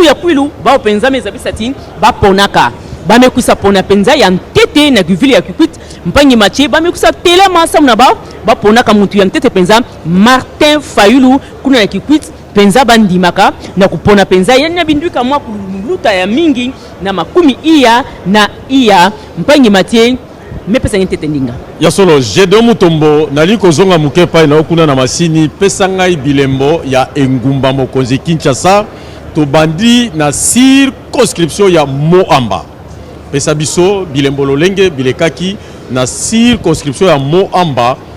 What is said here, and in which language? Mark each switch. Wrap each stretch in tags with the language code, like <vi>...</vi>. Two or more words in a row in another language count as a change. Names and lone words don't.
<ktu>ya Kwilu ba penza meza bisati ba ponaka ba mekusa pona penza ya ntete na kivili ya Kikwit mpangi machi ba mekusa telema samu na ba ponaka mutu ya ntete penza Martin Fayulu kuna ya Kikwit penza bandimaka na kupona penza yana binduka mwa kuluta ya mingi na makumi iya na iya mpangi machi mepesa ntete ndinga</ktu> <ln>ya solo Gédéon Mutombo nali kozonga mukepa na okuna na masini pesa ngai bilembo ya engumba mokonzi Kinshasa to bandi na circonscription ya Moamba pesa biso bilembo lolenge bilekaki na circonscription ya Moamba</ln>